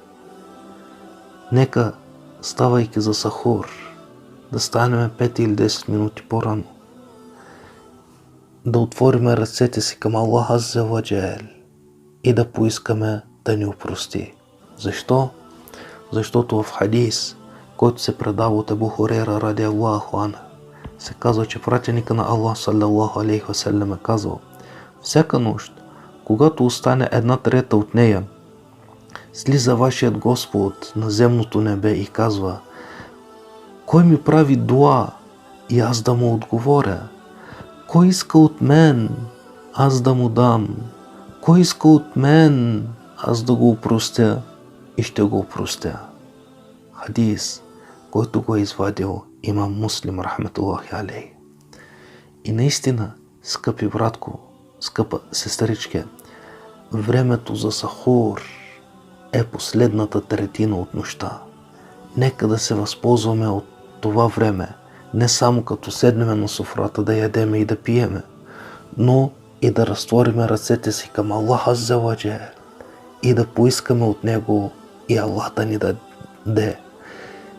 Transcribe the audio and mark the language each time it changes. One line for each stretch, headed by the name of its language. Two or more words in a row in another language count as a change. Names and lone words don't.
Bulgarian: Нека, ставайки за сахур, да станем 5 или 10 минути по-рано, да отворим ръцете си към Аллах
Arabic: عز وجل
Bulgarian: и да поискаме да ни опрости. Защо? Защото в хадис, който се предава от Абу Хурейра
Arabic: رضي الله عنه,
Bulgarian: се казва, че пратеника на Аллах
Arabic: صلى الله عليه وسلم
Bulgarian: е казал: всяка нощ, когато остане 1/3 от нея, слиза вашият Господ на земното небе и казва: кой ми прави дуа и аз да му отговоря? Кой иска от мен, аз да му дам? Кой иска от мен, аз да го опростя и ще го опростя? Хадис, който го е извадил имам Муслим,
Arabic: رحمة الله عليه.
Bulgarian: И наистина, скъпи братко, скъпа сестричке, времето за сахур е последната третина от нощта. Нека да се възползваме от това време, не само като седнем на софрата да ядеме и да пиеме, но и да разтвориме ръцете си към Аллах
Arabic: عز وجل
Bulgarian: и да поискаме от Него и Аллах да ни даде.